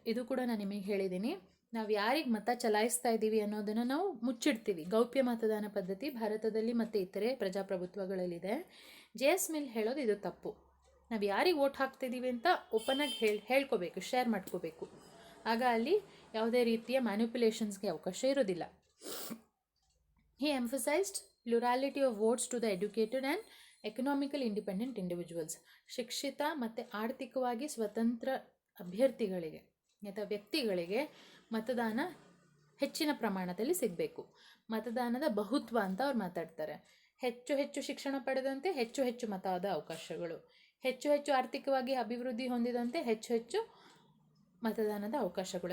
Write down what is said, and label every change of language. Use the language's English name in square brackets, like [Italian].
[Kannada] ಇದು ಕೂಡ ನಾನು ನಿಮಗೆ ಹೇಳಿದ್ದೀನಿ. ನಾವು ಯಾರಿಗೆ ಮತ ಚಲಾಯಿಸ್ತಾ ಇದ್ದೀವಿ ಅನ್ನೋದನ್ನು ನಾವು ಮುಚ್ಚಿಡ್ತೀವಿ. ಗೌಪ್ಯ ಮತದಾನ ಪದ್ಧತಿ ಭಾರತದಲ್ಲಿ ಮತ್ತು ಇತರೆ ಪ್ರಜಾಪ್ರಭುತ್ವಗಳಲ್ಲಿದೆ. JS ಮಿಲ್ ಹೇಳೋದು ಇದು ತಪ್ಪು. ನಾವು ಯಾರಿಗೆ ವೋಟ್ ಹಾಕ್ತಿದ್ದೀವಿ ಅಂತ ಓಪನಾಗಿ ಹೇಳ್ಕೋಬೇಕು, ಶೇರ್ ಮಾಡ್ಕೋಬೇಕು. ಆಗ ಅಲ್ಲಿ ಯಾವುದೇ ರೀತಿಯ ಮ್ಯಾನಿಪ್ಯುಲೇಷನ್ಸ್ಗೆ ಅವಕಾಶ ಇರೋದಿಲ್ಲ. [English] He emphasized plurality of votes to the educated and economically independent individuals. [Kannada] ಶಿಕ್ಷಿತ ಮತ್ತು ಆರ್ಥಿಕವಾಗಿ ಸ್ವತಂತ್ರ ಅಭ್ಯರ್ಥಿಗಳಿಗೆ ಅಥವಾ ವ್ಯಕ್ತಿಗಳಿಗೆ ಮತದಾನ ಹೆಚ್ಚಿನ ಪ್ರಮಾಣದಲ್ಲಿ ಸಿಗಬೇಕು. ಮತದಾನದ ಬಹುತ್ವ ಅಂತ ಅವ್ರು ಮಾತಾಡ್ತಾರೆ. ಹೆಚ್ಚು ಶಿಕ್ಷಣ ಪಡೆದಂತೆ ಹೆಚ್ಚು ಮತದ ಅವಕಾಶಗಳು, ಹೆಚ್ಚು ಆರ್ಥಿಕವಾಗಿ ಅಭಿವೃದ್ಧಿ ಹೊಂದಿದಂತೆ ಹೆಚ್ಚು ಮತದಾನದ ಅವಕಾಶಗಳು.